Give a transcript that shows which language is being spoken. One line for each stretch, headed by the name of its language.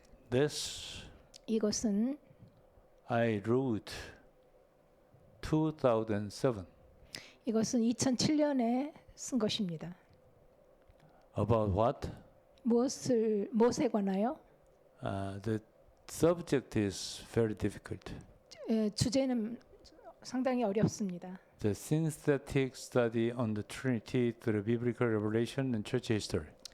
English: This
Korean: 이것은
English: I wrote 2007
Korean: 이것은 2007년에 쓴 것입니다.
English: about what?
Korean: 무엇에 관하여?
English: The subject is very difficult.
Korean: 주제는 상당히 어렵습니다.
English: The synthetic study on the Trinity through biblical revelation and church history.